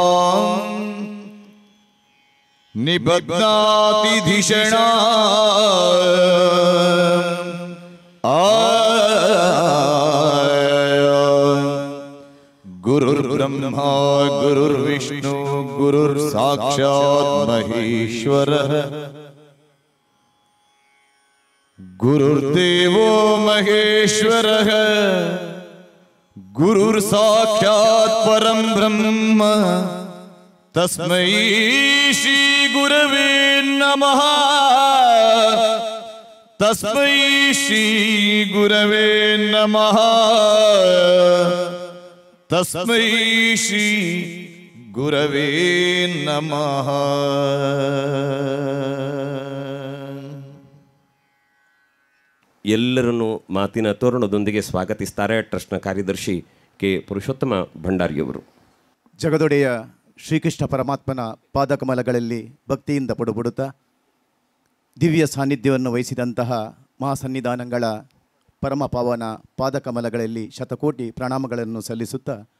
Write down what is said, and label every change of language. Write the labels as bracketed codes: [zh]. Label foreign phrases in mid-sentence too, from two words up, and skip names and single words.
[sa] ನಿಬಧ್ನಾತಿ ಧಿಷಣಾ ಗುರುರ್ಬ್ರಹ್ಮ ಗುರುರ್ವಿಷ್ಣು ಗುರುರ್ ಸಾಕ್ಷಾತ್ ಮಹೇಶ್ವರಃ ಗುರುರ್ದೇವೋ ಮಹೇಶ್ವರಃ ಗುರುರ್ ಸಾಕ್ಷಾತ್ ಪರಂ ಬ್ರಹ್ಮ ತಸ್ಮೈ ಶ್ರೀ ಗುರವೇ ನಮಃ ತಸ್ಮೈ ಶ್ರೀ ಗುರವೇ ನಮಃ ತಸ್ಮೈ ಶ್ರೀ ಗುರವೇ ನಮಃ. [kn] ಎಲ್ಲರನ್ನು ಮಾತಿನ ತೋರಣದೊಂದಿಗೆ ಸ್ವಾಗತಿಸ್ತಾರೆ ಟ್ರಸ್ಟ್ನ ಕಾರ್ಯದರ್ಶಿ ಕೆ ಪುರುಷೋತ್ತಮ ಭಂಡಾರಿಯವರು. ಜಗದೊಡೆಯ ಶ್ರೀಕೃಷ್ಣ ಪರಮಾತ್ಮನ ಪಾದಕಮಲಗಳಲ್ಲಿ ಭಕ್ತಿಯಿಂದ ಪಡುಪಡುತ್ತಾ ದಿವ್ಯ ಸಾನ್ನಿಧ್ಯವನ್ನು ವಹಿಸಿದಂತಹ ಮಹಾಸನ್ನಿಧಾನಗಳ ಪರಮ ಪಾವನ ಪಾದಕಮಲಗಳಲ್ಲಿ ಶತಕೋಟಿ ಪ್ರಣಾಮಗಳನ್ನು ಸಲ್ಲಿಸುತ್ತಾ